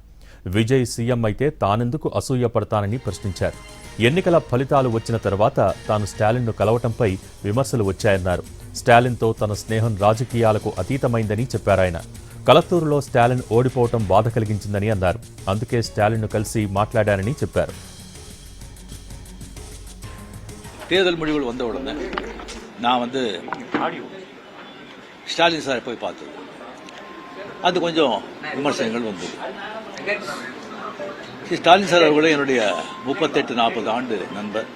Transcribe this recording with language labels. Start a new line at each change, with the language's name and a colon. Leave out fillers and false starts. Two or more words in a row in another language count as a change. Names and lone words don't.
Telugu: విజయ్ సీఎం అయితే తానెందుకు అసూయపడతానని ప్రశ్నించారు. ఎన్నికల ఫలితాలు వచ్చిన తర్వాత తాను స్టాలిన్ను కలవటంపై విమర్శలు వచ్చాయన్నారు. స్టాలిన్తో తన స్నేహం రాజకీయాలకు అతీతమైందని చెప్పారాయన. కలత్తూరులో స్టాలిన్ ఓడిపోవటం బాధ కలిగించిందని అన్నారు. అందుకే స్టాలిన్ను కలిసి మాట్లాడానని చెప్పారు.
Tamil: தேர்தல் முடிவுகள் வந்த உடனே நான் ஸ்டாலின் சாரை போய் பார்த்தது. அது கொஞ்சம் விமர்சனங்கள் வந்தது. ஸ்டாலின் சார் அவர்களே என்னுடைய 38-40 ஆண்டு நண்பர்.